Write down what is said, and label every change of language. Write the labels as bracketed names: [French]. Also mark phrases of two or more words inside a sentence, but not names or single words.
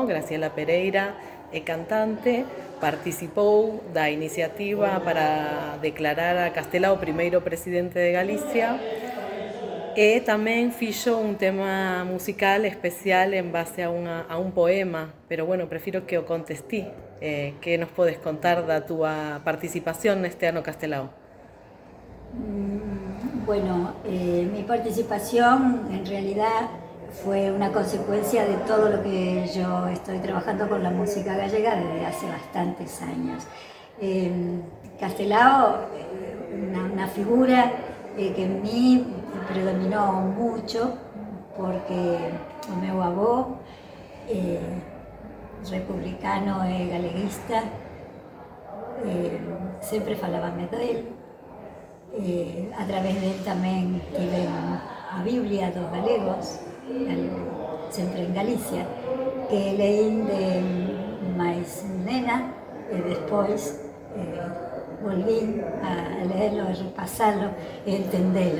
[Galician] Graciela Pereira é cantante, participou da iniciativa para declarar a Castelao primeiro presidente de Galicia e tamén fixo un tema musical especial en base a un poema, pero bueno, prefiro que o contes ti. Que nos podes contar da túa participación neste ano Castelao? [Spanish] Bueno, mi participación en realidad fue una consecuencia de todo lo que yo estoy trabajando con la música gallega desde hace bastantes años. Castelao, una figura que en mí predominó mucho porque [Galician] o meu avó republicano e galeguista, sempre falábame dele, a través dele tamén tive a Biblia dos galegos, sempre en Galicia, que leín de máis nena e despois volvín a [Spanish] leerlo, a repasarlo [Galician] e entendelo.